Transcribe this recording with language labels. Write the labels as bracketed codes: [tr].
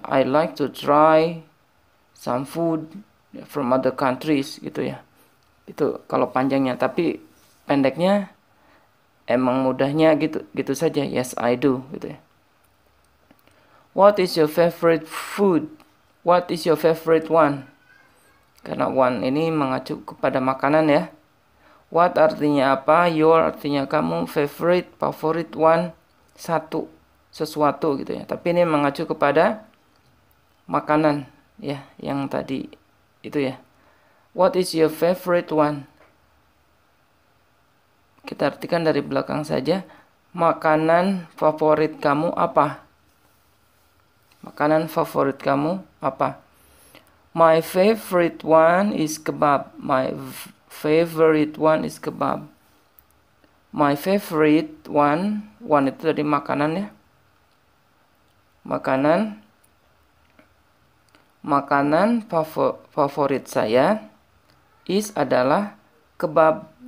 [en] I like to try some food from other countries gitu ya. [id] Itu kalau panjangnya, tapi pendeknya emang mudahnya gitu saja. [en] Yes, I do gitu ya. What is your favorite food? What is your favorite one? [id] Karena one ini mengacu kepada makanan ya. What artinya apa? Your artinya kamu, favorite, favorit, one, satu, sesuatu gitu ya. Tapi ini mengacu kepada makanan ya, yang tadi itu ya. [en] What is your favorite one? [id] Kita artikan dari belakang saja. Makanan favorit kamu apa? Makanan favorit kamu apa? [en] My favorite one is kebab. My favorite one is kebab. My favorite one [id] itu dari makanan ya. Makanan favorit saya is adalah kebab.